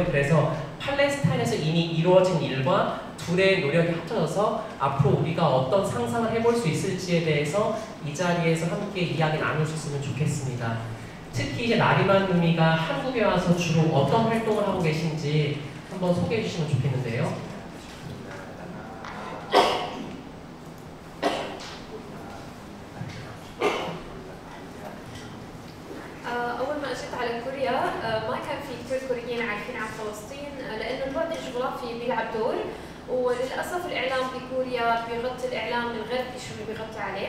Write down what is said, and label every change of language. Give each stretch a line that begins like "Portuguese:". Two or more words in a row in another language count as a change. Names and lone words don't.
Korean: 그래서 팔레스타인에서 이미 이루어진 일과 둘의 노력이 합쳐져서 앞으로 우리가 어떤 상상을 해볼 수 있을지에 대해서 이 자리에서 함께 이야기 나누셨으면 좋겠습니다. 특히 이제 나리만 루미가 한국에 와서 주로 어떤 활동을 하고 계신지 한번 소개해 주시면 좋겠는데요.
Arabic: أول ما أجيت على كوريا ما كان في كثير كوريين عارفين عن فلسطين لأنه البعد الجغرافي بيلعب دور وللأسف الإعلام بكوريا بيغطي الإعلام الغربي شو اللي بيغطي عليه.